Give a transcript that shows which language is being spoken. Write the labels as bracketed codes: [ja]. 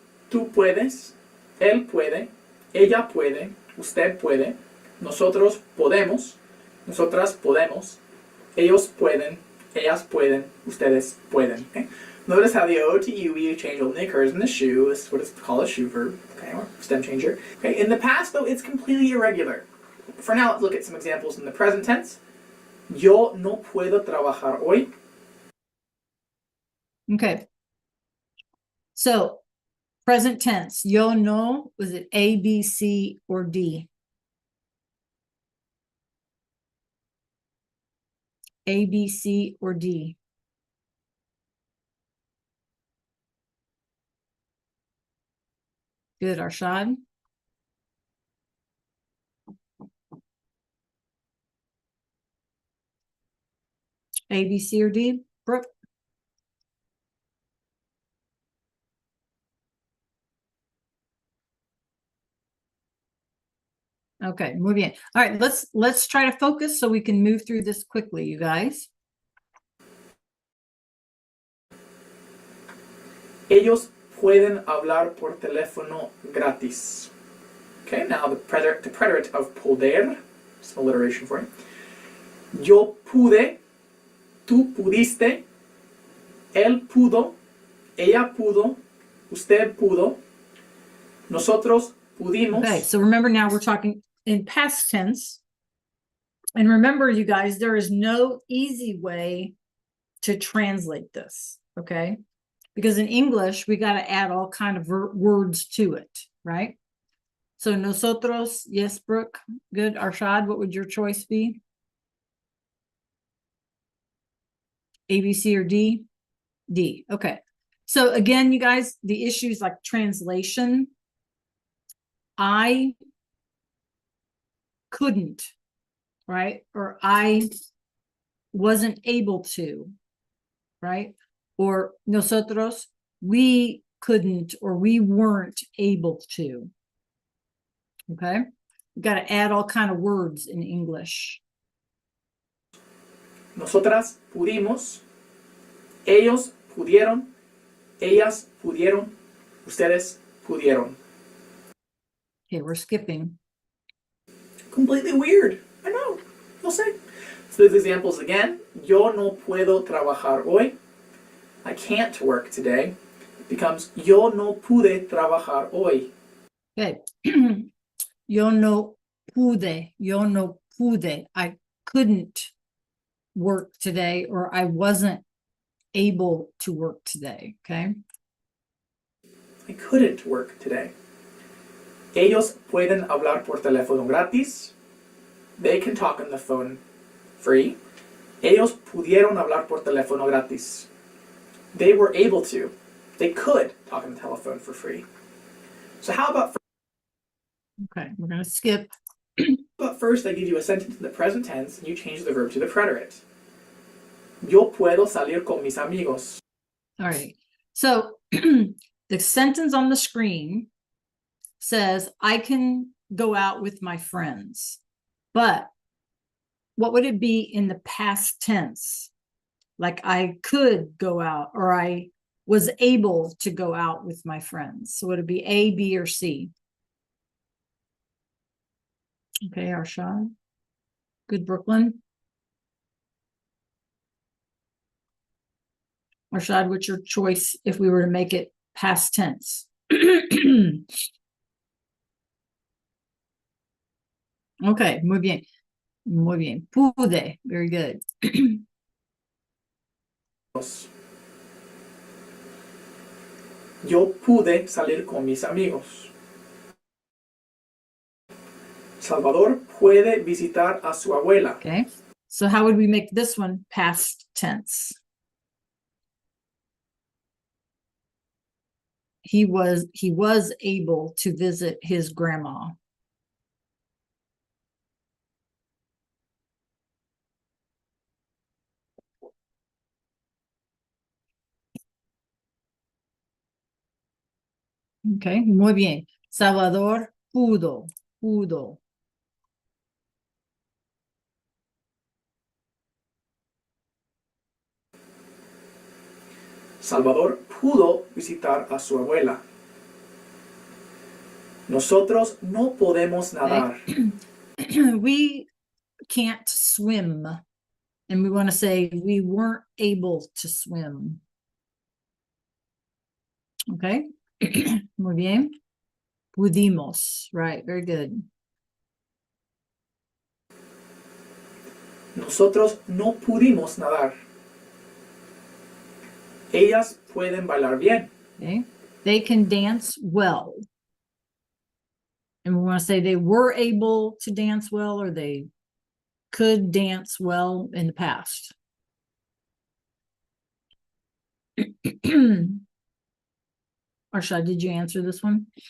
[es] tú puedes, él puede, ella puede, usted puede, nosotros podemos, nosotras podemos, ellos pueden, ellas pueden, ustedes pueden. [en] Okay? Notice how the O-to-UE change only occurs in the shoe. This is what it's called a shoe verb, okay, or stem changer. Okay? In the past, though, it's completely irregular. For now, let's look at some examples in the present tense. [es] Yo no puedo trabajar hoy. [en] Okay. So present tense, [es] yo no, [en] was it A, B, C, or D? A, B, C, or D? Good, Arshad. A, B, C, or D? Brooke? [es] Okay, muy bien. [en] All right, let's try to focus so we can move through this quickly, you guys. [es] Ellos pueden hablar por teléfono gratis. [en] Okay, now the preterite of poder, some alliteration for you. [es] Yo pude, tú pudiste, él pudo, ella pudo, usted pudo, nosotros pudimos. [en] Okay, so remember now we're talking in past tense. And remember, you guys, there is no easy way to translate this, okay? Because in English, we got to add all kind of words to it, right? So nosotros, yes, Brooke, good. Arshad, what would your choice be? A, B, C, or D? D, okay. So again, you guys, the issues like translation, I couldn't, right? Or I wasn't able to, right? Or nosotros, we couldn't or we weren't able to. Okay, we got to add all kind of words in English. [es] Nosotras pudimos, ellos pudieron, ellas pudieron, ustedes pudieron. [en] Okay, we're skipping. Completely weird. I know. [es] No sé. [en] So these examples again. [es] Yo no puedo trabajar hoy. [en] I can't work today. It becomes [es] yo no pude trabajar hoy. Okay. Yo no pude. [en] I couldn't work today, or I wasn't able to work today. Okay. I couldn't work today. [es] Ellos pueden hablar por teléfono gratis. [en] They can talk on the phone free. [es] Ellos pudieron hablar por teléfono gratis. [en] They were able to. They could talk on the telephone for free. So how about Okay, we're going to skip. But first I give you a sentence in the present tense and you change the verb to the preterite. [es] Yo puedo salir con mis amigos. [en] All right. So the sentence on the screen says, I can go out with my friends. But what would it be in the past tense? Like I could go out, or I was able to go out with my friends. So would it be A, B, or C? Okay, Arshad. Good, Brooklyn. Arshad, what's your choice if we were to make it past tense? [es] Okay, muy bien. Muy bien. Pude. [en] Very good. [es] Yo pude salir con mis amigos. Salvador puede visitar a su abuela. [en] Okay. So how would we make this one past tense? He was able to visit his grandma. [es] Okay, muy bien. Salvador pudo. Salvador pudo visitar a su abuela. Nosotros no podemos nadar. [en] We can't swim. And we want to say we weren't able to swim. Okay. [es] Muy bien. Pudimos. [en] Right. Very good. [es] Nosotros no pudimos nadar. Ellas pueden bailar bien. [en] Okay. They can dance well. And we want to say they were able to dance well, or they could dance well in the past. Arshad, did you answer this one?